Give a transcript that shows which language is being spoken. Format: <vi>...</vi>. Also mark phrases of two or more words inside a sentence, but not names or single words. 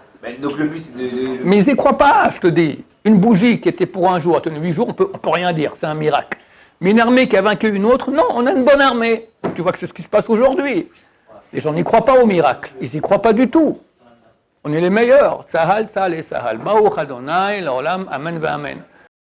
<fr>Donc le but, c'est de... Mais ils y croient pas, je te dis. Une bougie qui était pour un jour, a tenu 8 jours, on peut rien dire, c'est un miracle. Mais une armée qui a vaincu une autre, non, on a une bonne armée. Tu vois que c'est ce qui se passe aujourd'hui. Les gens n'y croient pas au miracle. Ils n'y croient pas du tout. On est les meilleurs.</fr> <he>צה״ל, צה״ל et צה״ל. ברוך ה', לעולם, אמן, אמן.</he>